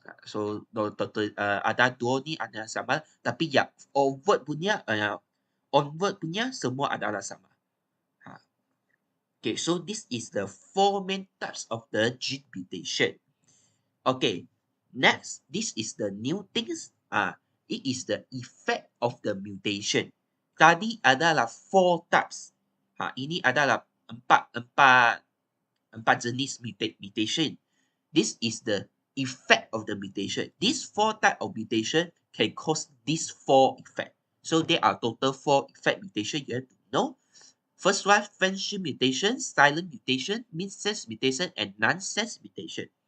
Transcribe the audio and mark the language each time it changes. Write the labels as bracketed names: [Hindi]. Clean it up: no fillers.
[Malay] So total ada dua ni adalah sama, tapi ya onward punya semua adalah sama. [English] Okay, so this is the four main types of the gene mutation. Okay, next, this is the new things. It is the effect of the mutation. [Malay] Tadi adalah [English] four types. [Malay] Ini adalah empat jenis mutation. [English] This is the effect of the mutation. These four type of mutation can cause these four effect. So there are total four effect mutation you have to know. First one, friendship mutation, silent mutation, mid-sense mutation, and non-sense mutation.